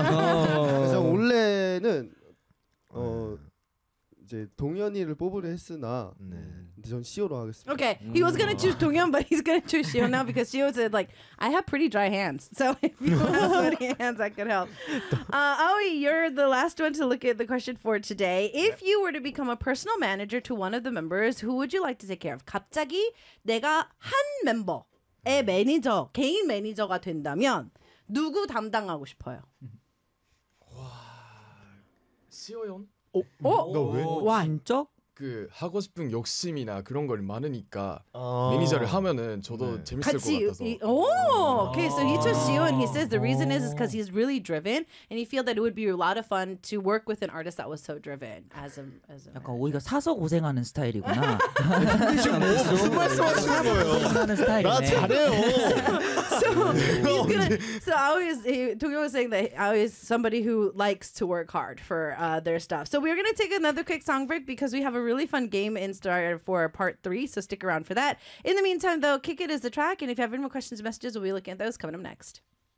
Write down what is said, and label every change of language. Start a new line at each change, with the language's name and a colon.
Korean: 그래서 원래는 이제 동현이를 뽑으려 했으나 네. 근데 전 시오로 하겠습니다.
English: Okay, he was gonna choose 동현, but he's gonna choose 시오 now because 시오 said like I have pretty dry hands. So if you have sweaty hands, I can help. Aoi, you're the last one to look at the question for today. If you were to become a personal manager to one of the members, who would you like to take care of?
Korean: 갑자기 내가 한 멤버의 매니저, 개인 매니저가 된다면 누구 담당하고 싶어요? 와, 시오연. 너 왜? 와 진짜? 그 하고 싶은 욕심이나 그런 걸 많으니까 매니저를 하면은 저도 네. 재밌을 같이, 것 같아서.
English: 오, okay, so he chose you, and he says the reason is because he's really driven, and he feel that it would be a lot of fun to work with an artist that was so driven as a
Korean: 약간 우리가 사서 고생하는 스타일이구나. 무슨 말씀하시는 거예요? 고생하는 스타일이네. 나 잘해요.
English: So he's gonna. So I was saying that I was somebody who likes to work hard for their stuff. So we're gonna take another quick song break because we have a really fun game in store for part three. So stick around for that. In the meantime, though, Kick It is the track. And if you have any more questions or messages, we'll be looking at those coming up next.